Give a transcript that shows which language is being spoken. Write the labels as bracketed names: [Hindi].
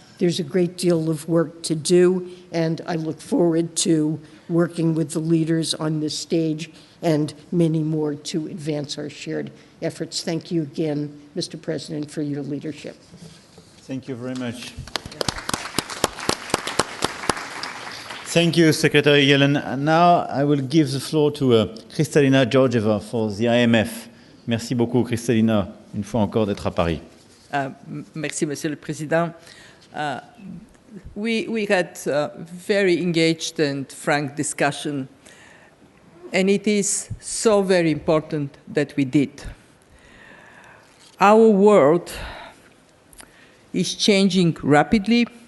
[English] There's a great deal of work to do, and I look forward to working with the leaders on this stage and many more to advance our shared efforts. Thank you again, Mr. President, for your leadership. Thank you very much. Thank you, Secretary Yellen. And now I will give the floor to Kristalina Georgieva for the IMF. [French] Merci beaucoup, Kristalina, une fois encore d'être à Paris. Merci, Monsieur le Président. [English] We had a very engaged and frank discussion, and it is so very important that we did. Our world is changing rapidly.